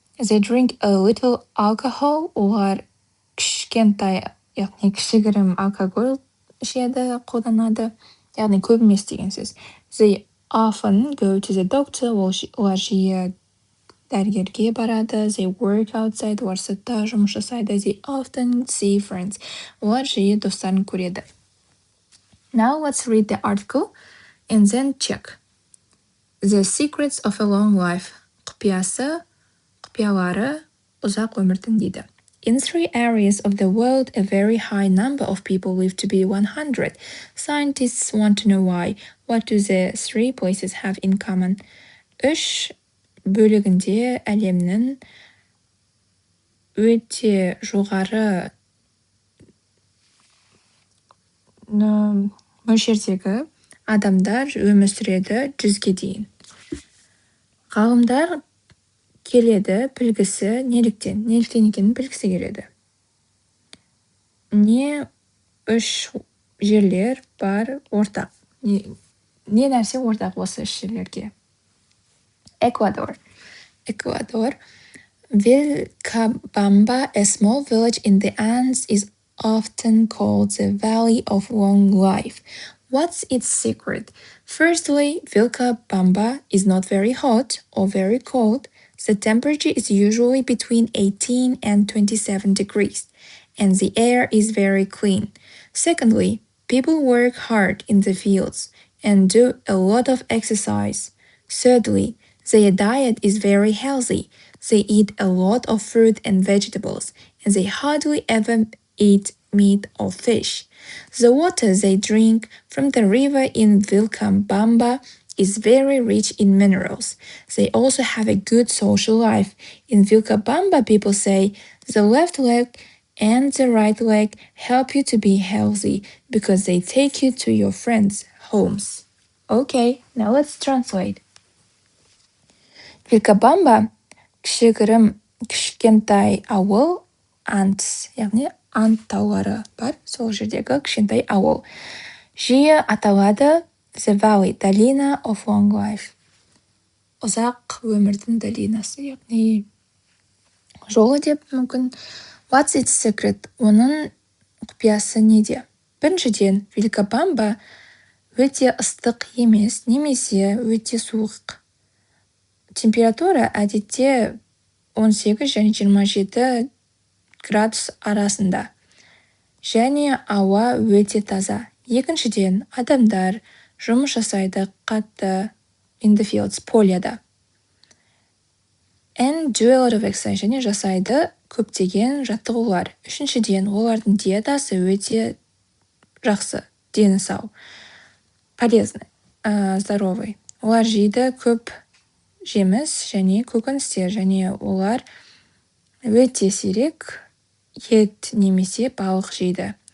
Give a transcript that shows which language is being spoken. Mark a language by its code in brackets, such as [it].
[en] They drink a little alcohol, [kk] олар кішкентай, яғни кішігірім алкоголь ішеді, қолданады, яғни көп емес деген сөз. [en] They often go to the doctor, [kk] олар жиі дәрігерге барады. [en] They work outside, [kk] олар сыртта жұмыс жасайды. [en] They often see friends, [kk] олар жиі достарын көреді. [en] Now let's read the article and then check. The secrets of a long life. [kk] Құпиялары ұзақ өмірдің дейді. [en] In 3 areas of the world, a very high number of people live to be 100. Scientists want to know why. What do the 3 places have in common? [kk] 3 бөлігінде әлемнің өте жоғары мөлшердегі адамдар өмір сүреді 100-ге дейін. Ғалымдар келеді, білгісі неліктен екенін білгісі келеді. Не 3 жерлер бар ортақ? Не нәрсе ортақ осы 3 жерлерге? [en] Ecuador. Vilcabamba, a small village in the Andes, is often called the Valley of Long Life. What's its secret? Firstly, Vilcabamba is not very hot or very cold. The temperature is usually between 18 and 27 degrees, and the air is very clean. Secondly, people work hard in the fields and do a lot of exercise. Thirdly, their diet is very healthy. They eat a lot of fruit and vegetables, and they hardly ever eat meat or fish. The water they drink from the river in Vilcabamba is very rich in minerals. They also have a good social life. In Vilcabamba, people say the left leg and the right leg help you to be healthy because they take you to your friends' homes. Okay, now let's translate. [kk] Vilcabamba кішкентай ауыл, Ants, яғни Ант таулары бар, сол жердегі кішкентай ауыл. Жиі аталады The Valley, Долина [en] of Long Life. [kk] Ұзақ өмірдің долинасы, яғни жолы деп мүмкін. [en] What's its secret? [kk] Оның құпиясы неде? Біріншіден, Вилкобамба өте ыстық емес, немесе өте суық. Температура әдетте 18 және 27 градус арасында. Және ауа өте таза. Екіншіден, адамдар жұмыс жасайды қатты [en] in the fields, [kk] полияда. [en] And do a lot of exercise, [kk] және жасайды көптеген жаттығулар. Үшіншіден, олардың диетасы өте жақсы, дені сау, [ru] полезный, здоровый. [kk] Олар жейді көп жеміс және көкөністер, және олар өте сирек ет немесе балық жейді.